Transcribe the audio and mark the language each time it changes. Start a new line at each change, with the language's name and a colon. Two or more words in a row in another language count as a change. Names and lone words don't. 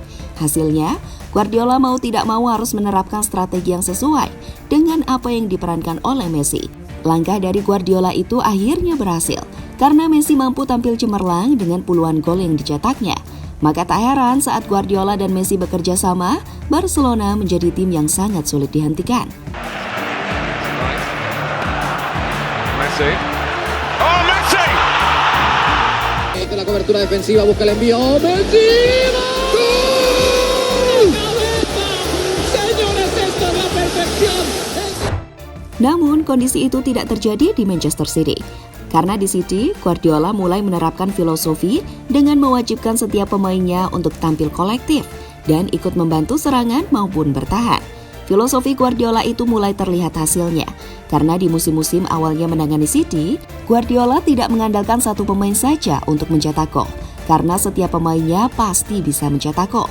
Indonesian: Hasilnya, Guardiola mau tidak mau harus menerapkan strategi yang sesuai dengan apa yang diperankan oleh Messi. Langkah dari Guardiola itu akhirnya berhasil, karena Messi mampu tampil cemerlang dengan puluhan gol yang dicetaknya. Maka tak heran saat Guardiola dan Messi bekerja sama, Barcelona menjadi tim yang sangat sulit dihentikan.
Spanish: Messi. Oh, Messi! La cobertura defensiva, busca el envío. ¡Oh, Messi! ¡Gol! Señores, esto es la perfección.
Indonesian: Namun, kondisi itu tidak terjadi di Manchester City. Karena di City, Guardiola mulai menerapkan filosofi dengan mewajibkan setiap pemainnya untuk tampil kolektif dan ikut membantu serangan maupun bertahan. Filosofi Guardiola itu mulai terlihat hasilnya, karena di musim-musim awalnya menangani City, Guardiola tidak mengandalkan satu pemain saja untuk mencetak gol, karena setiap pemainnya pasti bisa mencetak gol.